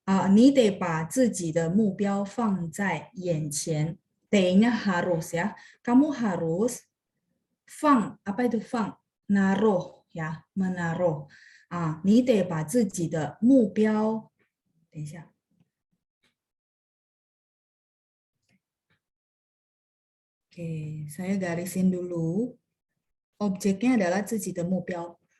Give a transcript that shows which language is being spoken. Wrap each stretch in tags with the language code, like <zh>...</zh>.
<zh>你得把自己的目标放在眼前.</zh> <id>T-nya harus ya. Kamu harus 放, apa itu 放? Naruh ya, menaruh.</id> <zh>你得把自己的目标, 等一下.</zh> <id>Oke, saya garisin dulu. Objeknya adalah 自己的目标.</id>